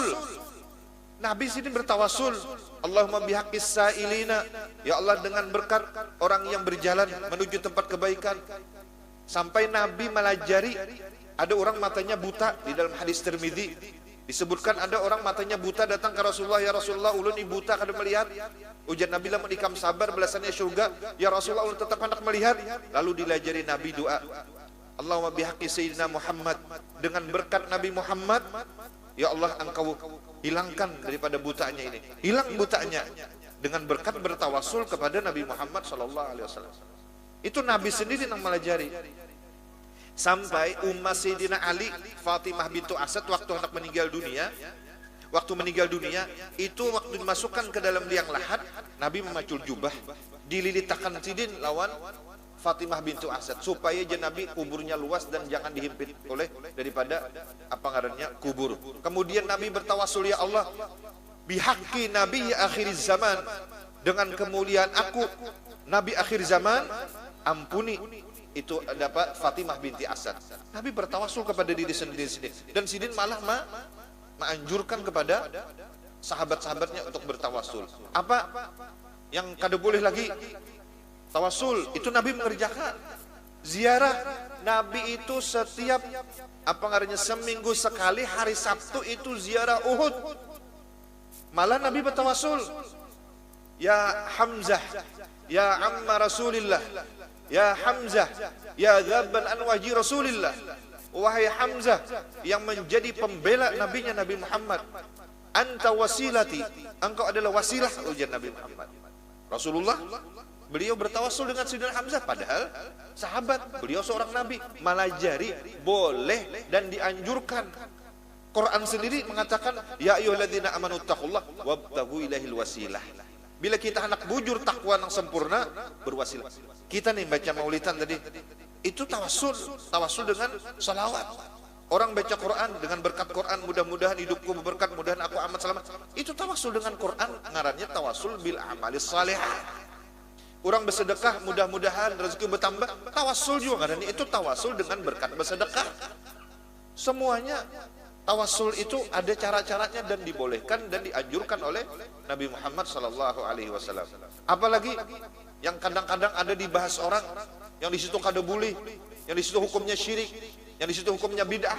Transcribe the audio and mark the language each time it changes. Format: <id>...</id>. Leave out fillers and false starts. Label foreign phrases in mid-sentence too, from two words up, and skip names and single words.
<id>Nabi sini bertawasul,</id> <ar>اللهم بحق السائلين,</ar> <id>ya Allah dengan berkat orang yang berjalan menuju tempat kebaikan. Sampai Nabi melajari, ada orang matanya buta. Di dalam hadis Tirmidzi disebutkan ada orang matanya buta datang ke Rasulullah,</id> <bjn>ya Rasulullah ulun ini buta kada melihat. Ujar Nabi lah menikam sabar belasannya surga, ya Rasulullah ulun tetap hendak melihat.</bjn> <id>Lalu dilajari Nabi doa,</id> <ar>اللهم بحق سيدنا محمد,</ar> <id>dengan berkat Nabi Muhammad, ya Allah engkau hilangkan daripada butanya ini, hilang butanya, dengan berkat bertawasul kepada Nabi Muhammad SAW. Itu Nabi sendiri yang melajari. Sampai Ummah Sayyidina Ali, Fatimah bintu Asad waktu hendak meninggal dunia, itu waktu dimasukkan ke dalam liang lahat,</id> <bjn>Nabi memacul jubah, dililitakan sidin lawan Fatimah bintu Asad supaya Nabi kuburnya luas dan jangan dihimpit oleh daripada apa ngarannya kubur.</bjn> <id>Kemudian Nabi bertawasul,</id> <ar>يا الله بحق نبي آخر الزمان,</ar> <id>dengan kemuliaan aku Nabi akhir zaman, ampuni itu dapat Fatimah binti Asad. Nabi bertawasul kepada diri sendiri dan sidin malah menganjurkan kepada sahabat-sahabatnya untuk bertawasul.</id> <bjn>Apa yang kada boleh lagi? Tawasul itu Nabi mengerjakan.</bjn> <id>Ziarah Nabi itu setiap apa ngarannya seminggu sekali hari Sabtu itu ziarah Uhud. Malah Nabi bertawasul, ya Hamzah,</id> <ar>يا عم رسول الله يا حمزة يا ذابا عن وجه رسول الله.</ar> <id>Wahai Hamzah yang menjadi pembela nabinya Nabi Muhammad,</id> <ar>أنت وسيلتي,</ar> <id>engkau adalah wasilah, ujar Nabi Muhammad. Rasulullah beliau bertawasul dengan Sayyidina Hamzah, padahal sahabat, beliau seorang nabi. Melajari boleh dan dianjurkan. Quran sendiri mengatakan,</id> <ar>يا أيها الذين آمنوا اتقوا الله وابتغوا إليه الوسيلة.</ar> <id>Bila kita anak bujur takwa yang sempurna, berwasilah. Kita nih baca maulidan tadi, itu tawasul dengan salawat. Orang baca Quran dengan berkat Quran, mudah-mudahan hidupku berberkat, mudahan aku amat selamat. Itu tawasul dengan Quran, ngarannya tawasul</id> <ar>بالعمل الصالح.</ar> <id>Orang bersedekah, mudah-mudahan rezeki bertambah, tawasul juga ngarannya, itu tawasul dengan berkat bersedekah. Semuanya tawasul itu ada cara-caranya dan dibolehkan dan dianjurkan oleh Nabi Muhammad SAW. Apalagi yang kadang-kadang ada dibahas orang, yang di situ kada boleh, yang di situ hukumnya syirik, yang di situ hukumnya bid'ah.</id>